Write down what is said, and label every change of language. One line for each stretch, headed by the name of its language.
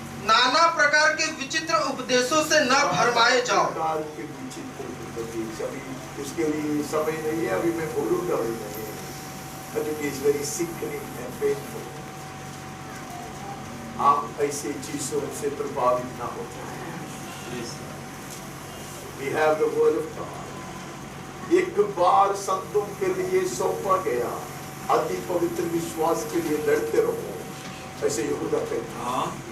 Hindi: नाना प्रकार के विचित्र उपदेशों से न भरमाए जाओ। अभी उसके लिए समय नहीं है, अभी मैं बोलूंगा भी नहीं।
English: But it is very sickening and painful।
Hindi: आप ऐसे चीजों से प्रभावित ना हो जाए।
English: We have the word of God।
Hindi: एक बार संतों के लिए सौंपा गया, अति पवित्र विश्वास के लिए लड़ते रहो, ऐसे यहूदा कहता।